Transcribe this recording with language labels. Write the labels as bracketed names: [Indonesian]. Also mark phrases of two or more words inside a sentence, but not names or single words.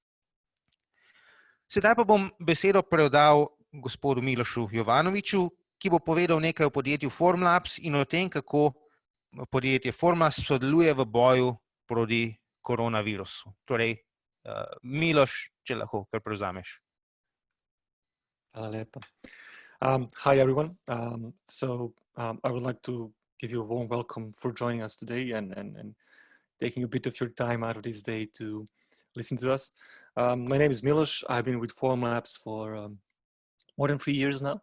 [Slovenian] Sedaj pa bom besedo predal gospodu Milošu Jovanoviču, ki bo povedal nekaj o podjetju Formlabs in o tem, kako podjetje Formlabs sodeluje v boju proti koronavirusu. Torej, Miloš, če lahko kar prevzameš. Hvala lepa. [English] Hi everyone. I would like to give you a warm welcome for joining us today and taking a bit of your time out of this day to listen to us. My name is Miloš. I've been with Formlabs for more than 3 years now.